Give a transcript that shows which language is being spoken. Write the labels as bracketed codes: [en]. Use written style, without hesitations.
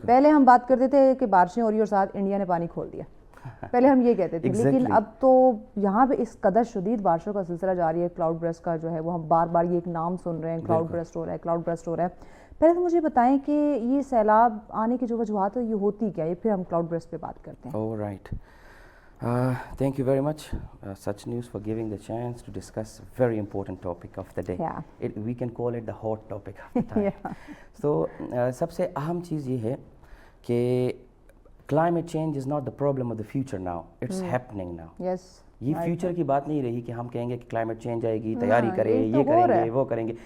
[ur] پہلے ہم بات کرتے تھے کہ بارشیں ہو رہی اور ساتھ انڈیا نے پانی کھول دیا، پہلے ہم یہ کہتے تھے، لیکن اب تو یہاں پہ اس قدر شدید بارشوں کا سلسلہ جاری ہے. کلاؤڈ برسٹ کا جو ہے وہ ہم بار بار یہ ایک نام سن رہے ہیں، کلاؤڈ برسٹ ہو رہا ہے، کلاؤڈ برسٹ ہو رہا ہے. پہلے تو مجھے بتائیں کہ یہ سیلاب آنے کی جو وجوہات ہے یہ ہوتی کیا ہے، پھر ہم کلاؤڈ برسٹ پہ بات کرتے ہیں. [en] Right. Thank you very much, Such News, for giving the chance to discuss a very important topic of the day. Yeah. We can call it the hot topic of the time. Yeah. So, [ur] سب سے اہم چیز یہ ہے کہ [en] climate change is not the problem of the future now. It's happening now. Yes. [ur] یہ future کی بات نہیں رہی کہ ہم کہیں گے کہ کلائمیٹ چینج آئے گی، تیاری کریں، یہ کریں گے، وہ کریں گے.